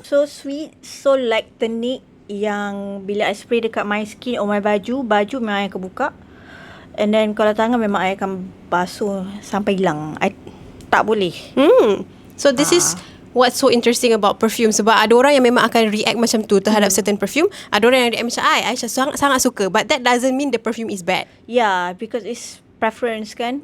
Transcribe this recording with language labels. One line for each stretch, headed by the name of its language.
English: So sweet,
Malay: so like tonic yang bila I spray dekat my skin or my baju memang I akan buka. And then kalau tangan memang I akan basuh sampai hilang. I tak boleh.
English: So this is what's so interesting about perfume.
Malay: Sebab ada orang yang memang akan react macam tu terhadap certain perfume. Ada orang yang react macam Aisyah sangat suka.
English: But that doesn't mean the perfume is bad. Yeah, because it's preference kan.